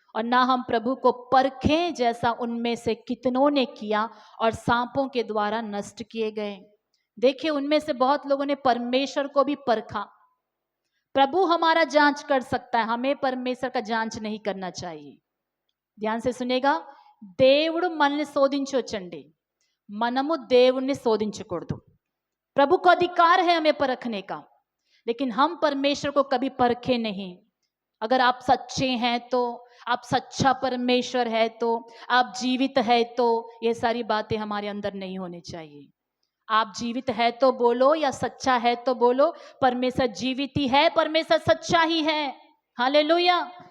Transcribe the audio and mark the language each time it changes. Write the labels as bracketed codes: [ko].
[hi] और ना हम प्रभु को परखें, जैसा उनमें से कितनों ने किया और सांपों के द्वारा नष्ट किए गए। देखिए, उनमें से बहुत लोगों ने परमेश्वर को भी परखा। प्रभु हमारा जांच कर सकता है, हमें परमेश्वर का जांच नहीं करना चाहिए। ध्यान से सुनेगा, [te] దేవుడు మనల్ని శోధించొచ్చండి, మనము దేవుణ్ణి శోధించకూడదు। [hi] प्रभु को अधिकार है हमें परखने का, लेकिन हम परमेश्वर को कभी परखे नहीं। अगर आप सच्चे हैं तो, आप सच्चा परमेश्वर है तो, आप जीवित है तो, ये सारी बातें हमारे अंदर नहीं होनी चाहिए। आप जीवित है तो बोलो, या सच्चा है तो बोलो, परमेश्वर जीवित ही है, परमेश्वर सच्चा ही है। हालेलुया।